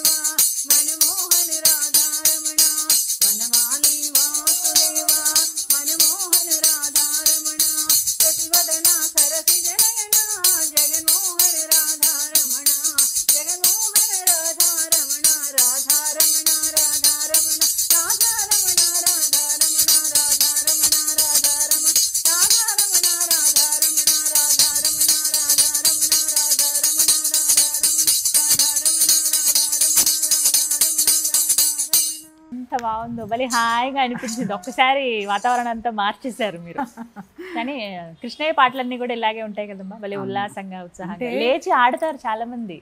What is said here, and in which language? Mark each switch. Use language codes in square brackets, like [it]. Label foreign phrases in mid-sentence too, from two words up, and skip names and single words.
[sa] मनमोहन राधारमण वनमाली वासुदेव मनमोहन राधारमण शशिवदना सरसिजनयना जगन्मोहन राधारमण जगन्मोहन राधारमण राधारमण राधारमण राधारमण राधारमण राधारमण राधारमण राधारमण राधारमण राधारमण राधारमण [te] ఎంత బాగుందో భలే హాయిగా అనిపించింది. ఒక్కసారి వాతావరణం అంతా మార్చేశారు మీరు. కానీ కృష్ణయ్య పాటలన్నీ కూడా ఇలాగే ఉంటాయి కదమ్మా, భలే ఉల్లాసంగా ఉత్సాహంగా లేచి ఆడతారు చాలా మంది.